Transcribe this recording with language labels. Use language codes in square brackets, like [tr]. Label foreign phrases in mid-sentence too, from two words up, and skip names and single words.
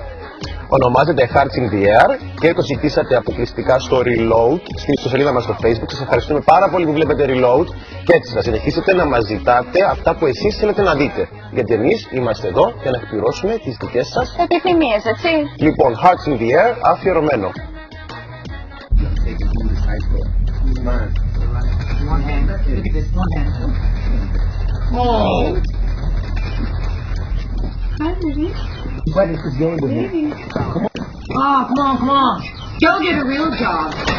[el] Ονομάζεται Hearts in the Air και το ζητήσατε αποκλειστικά στο Reload, στην ιστοσελίδα μας στο Facebook. Σας ευχαριστούμε πάρα πολύ που βλέπετε Reload και έτσι θα συνεχίσετε να μας ζητάτε αυτά που εσείς θέλετε να δείτε. Γιατί εμείς είμαστε εδώ για να εκπληρώσουμε τις δικές σας επιθυμίες, έτσι. Λοιπόν, Hearts in the Air αφιερωμένο. [en] One hand. Look at this. One hand. Oh. Hi, baby. What is this game with Baby. Come on. Oh, come on, come on. Go get a real job.